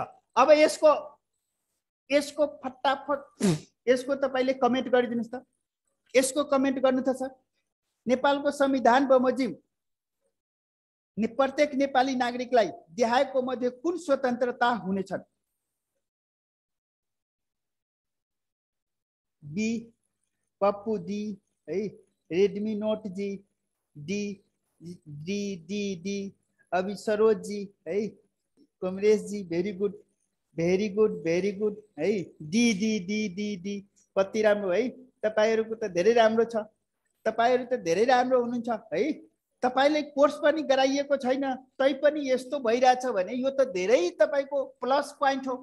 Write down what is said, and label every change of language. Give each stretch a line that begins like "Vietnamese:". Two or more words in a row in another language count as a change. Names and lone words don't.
Nepali: अब यसको फटाफट यसको तपाईले कमेन्ट गरिदिनुस् त। यसको कमेन्ट गर्नु त सर। नेपालको संविधान बमोजिम प्रत्येक नेपाली नागरिकलाई देखाएको मध्ये कुन स्वतन्त्रता हुनेछन्? बी पप्पू डी है, रेडमी नोट जी, डी डी डी डी अभी सरोज जी है, कमलेश जी
English: very good very good very good
Nepali: है, डी डी डी डी डी कति राम्रो है, तपाईहरुको त धेरै राम्रो छ, तपाईहरु त धेरै राम्रो हुनुहुन्छ है। तपाईले कोर्स पनि गराइएको छैन तै पनि यस्तो भइराछ भने यो त धेरै तपाईको प्लस प्वाइन्ट हो।